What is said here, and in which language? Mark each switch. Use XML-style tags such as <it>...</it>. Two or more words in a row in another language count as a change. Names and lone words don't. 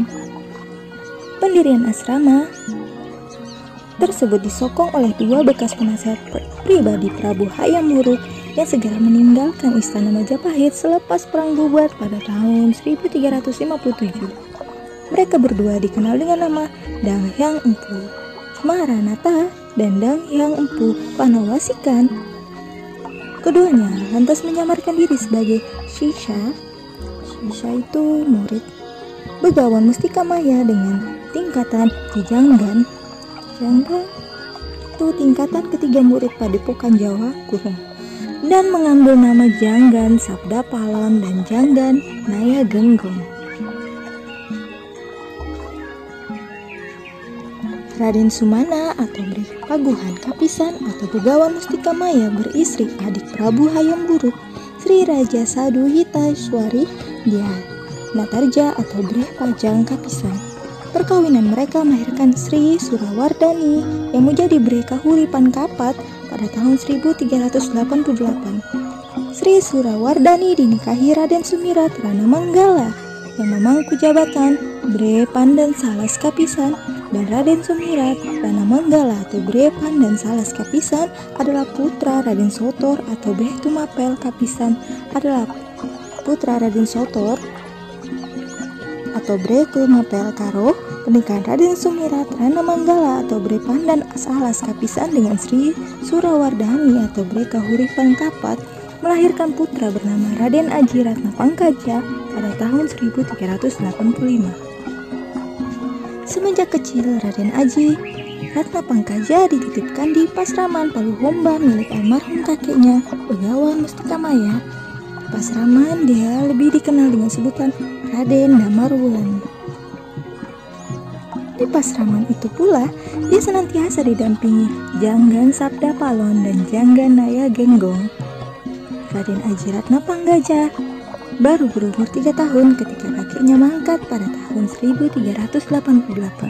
<id>Pendirian asrama tersebut disokong oleh dua bekas penasehat pribadi Prabu Hayam Wuruk yang segera meninggalkan istana Majapahit selepas perang bubar pada tahun 1357. Mereka berdua dikenal dengan nama Dang Hyang Empu Maranatha dan Dang Hyang Empu Panawasikan. Keduanya lantas menyamarkan diri sebagai Shisha itu murid Begawan Mustika Maya dengan tingkatan Kijanggan itu tingkatan ketiga murid Padepokan Jawa Kuno, dan mengambil nama Janggan Sabda Palon dan Janggan Naya Genggong. Raden Sumana atau Bre Paguhan Kapisan atau Begawan Mustika Maya beristri adik Prabu Hayam Wuruk, Sri Raja Saduhita-swari Dia Natarja atau Bre Pajang Kapisan. Perkawinan mereka melahirkan Sri Surawardhani yang menjadi Bre Kahuripan Kapat pada tahun 1388. Sri Surawardhani dinikahi Raden Sumirat Rana Manggala yang memangku jabatan Bre Pandan Salas Kapisan, dan Raden Sumirat Rana Manggala atau Bre Pandan Salas Kapisan adalah putra Raden Sotor atau Bre Tumapel Kapisan adalah putra Raden Sotor atau Bre Tumapel karo pernikahan Raden Sumirat Rana Manggala atau Bre Pandan Salas Kapisan dengan Sri Surawardhani atau Bre Kahuripan Kapat melahirkan putra bernama Raden Aji Ratna Pangkaja pada tahun 1385. Semenjak kecil, Raden Aji Ratna Pangkaja dititipkan di Pasraman Paluhomba milik almarhum kakeknya Begawan Mustika Maya. Pasraman dia lebih dikenal dengan sebutan Raden Damarwulan. Di Pasraman itu pula, dia senantiasa didampingi Janggan Sabda Palon dan Janggan Naya Genggong. Raden Aji Ratna Pangkaja baru berumur 3 tahun ketika kakeknya mangkat pada tahun 1388.</id>